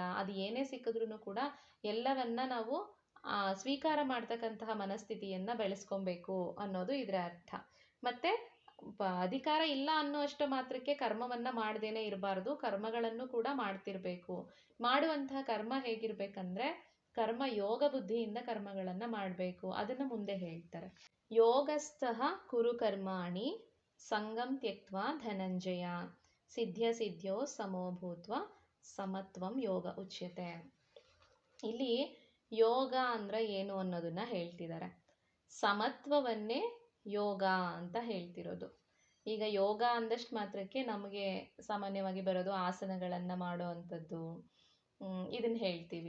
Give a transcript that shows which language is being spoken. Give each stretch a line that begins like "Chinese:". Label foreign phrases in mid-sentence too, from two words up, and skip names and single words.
Kannada: ಅದು ಏನೇ ಸಿಕ್ಕಿದ್ರೂ ಕೂಡ ಎಲ್ಲವನ್ನ ನಾವು ಸ್ವೀಕಾರ ಮಾಡ್ತಕ್ಕಂತಹ ಮನಸ್ಥಿತಿಯನ್ನು ಬೆಳೆಸ್ಕೊಬೇಕು ಅನ್ನೋದು ಇದರ ಅರ್ಥ. ಮತ್ತು ಅಧಿಕಾರ ಇಲ್ಲ ಅನ್ನೋ ಅಷ್ಟು ಮಾತ್ರಕ್ಕೆ ಕರ್ಮವನ್ನು ಮಾಡದೇನೆ ಇರಬಾರ್ದು, ಕರ್ಮಗಳನ್ನು ಕೂಡ ಮಾಡ್ತಿರ್ಬೇಕು. ಮಾಡುವಂತಹ ಕರ್ಮ ಹೇಗಿರ್ಬೇಕಂದ್ರೆ ಕರ್ಮ ಯೋಗ ಬುದ್ಧಿಯಿಂದ ಕರ್ಮಗಳನ್ನು ಮಾಡಬೇಕು. ಅದನ್ನು ಮುಂದೆ ಹೇಳ್ತಾರೆ.
Sanskrit: ಯೋಗಸ್ಥಃ ಕುರು ಕರ್ಮಾಣಿ ಸಂಗಂ ತ್ಯಕ್ತ್ವಾ ಧನಂಜಯ ಸಿದ್ಧ್ಯೋ ಸಮೋಭೂತ್ವ ಸಮತ್ವಂ ಯೋಗ ಉಚ್ಯತೆ.
Kannada: ಇಲ್ಲಿ ಯೋಗ ಅಂದರೆ ಏನು ಅನ್ನೋದನ್ನ ಹೇಳ್ತಿದ್ದಾರೆ. ಸಮತ್ವವನ್ನೇ ಯೋಗ ಅಂತ ಹೇಳ್ತಿರೋದು. ಈಗ ಯೋಗ ಅಂದಷ್ಟು ಮಾತ್ರಕ್ಕೆ ನಮಗೆ ಸಾಮಾನ್ಯವಾಗಿ ಬರೋದು ಆಸನಗಳನ್ನು ಮಾಡೋ ಅಂಥದ್ದು, ಇದನ್ನು ಹೇಳ್ತೀವಿ.